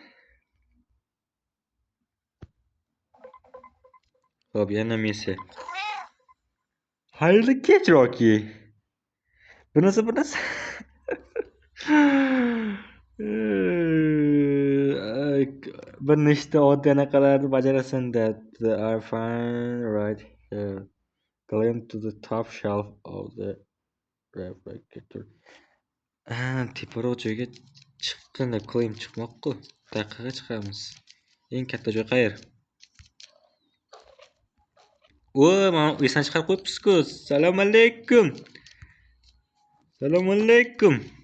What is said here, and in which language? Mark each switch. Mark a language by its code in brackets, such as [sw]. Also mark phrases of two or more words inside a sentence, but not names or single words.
[uz] Xo'p, yana missiya. Xayrli kech, Roki. Bunisi. Bir nechta oddiy anaqalarni bajarasan deyapti. [en] I find right here. Climb to the top shelf of the refrigerator. [uz] Teparoq joyga chiqqanda climb chiqmoq-ku. Daqiqaga chiqamiz. Eng katta joy qayer? O, mana esdan chiqarib qo'yibsiz-ku. Assalomu alaykum. Assalomu alaykum.